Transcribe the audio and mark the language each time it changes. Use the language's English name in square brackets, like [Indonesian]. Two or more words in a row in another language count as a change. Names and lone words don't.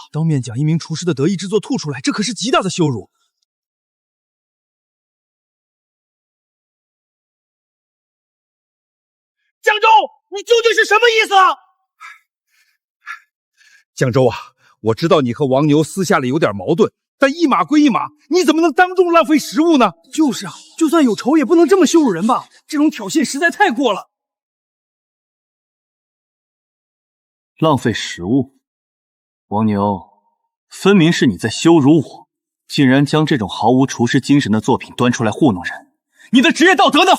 [Chinese] 当面将一名廚師的得意之作吐出來，這可是極大的羞辱。江州，你究竟是什麼意思啊？江州啊，我知道你和王牛私下裡有點矛盾，但一碼歸一碼，你怎麼能當眾浪費食物呢？就是啊，就算有仇也不能這麼羞辱人吧？這種挑釁實在太過了。浪費食物？王牛，分明是你在羞辱我，竟然將這種毫無廚師精神的作品端出來糊弄人，你的職業道德呢？